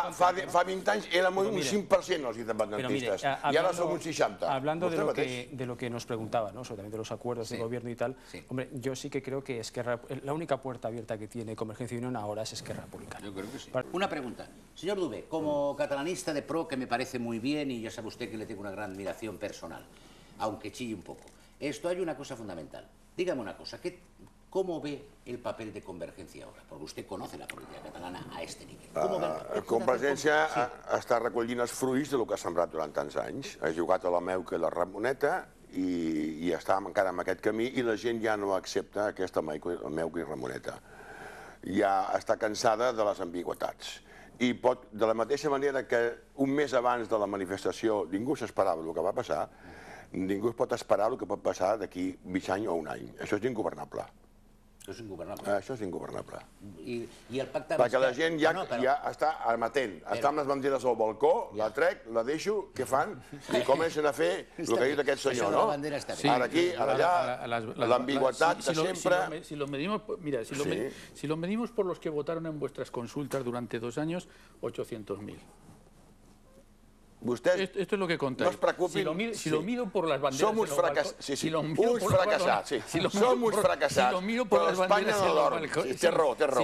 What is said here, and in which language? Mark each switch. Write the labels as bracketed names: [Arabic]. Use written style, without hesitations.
[Catalan] fa 20 anys [Spanish] éramos un 5% [Catalan] els independentistes [Spanish] y ahora son un 60%. Hablando de lo que nos preguntaba, ¿no? Sobre también de los acuerdos de gobierno y tal, hombre, yo sí que creo que la única puerta abierta que tiene Convergencia y Unión ahora es Esquerra Republicana. Yo creo que sí. Una pregunta. Señor Duvé, como catalanista de pro, que me parece muy bien y ya sabe usted que le tengo una gran admiración personal, aunque chille un poco. Esto hay una cosa fundamental. Dígame una cosa, ¿cómo ve el papel de Convergencia ahora? Porque usted conoce la política catalana a este nivel. [Catalan] Convergència està recollint els fruits del que ha sembrat durant tants anys. Ha jugat a la Meuca i la Ramoneta i està encara en aquest camí i la gent ja no accepta aquesta Meuca i Ramoneta. Ja està cansada de les ambigüitats. I de la mateixa manera que un mes abans de la manifestació ningú s'esperava el que va passar, ningú es pot esperar el que pot passar d'aquí mig any o un any. Això és ingovernable. Això és ingovernable. Això és ingovernable. I el pacte... Perquè la gent ja està amatent, està amb les banderes al balcó, la trec, la deixo, què fan? I comencen a fer el que ha dit aquest senyor, no? Ara aquí, ara allà, l'ambigüitat de sempre... [Spanish] Si lo medimos por los que votaron en vuestras consultas durante 2 años, 800.000. [Catalan] Vostès [Spanish] esto es lo que contáis. [Catalan] no es preocupin. [Spanish] Si lo mido por las banderas... [Catalan] Som uns fracassats. Sí, uns fracassats, sí. Som uns fracassats. Però Espanya no dorm. Té raó, té raó.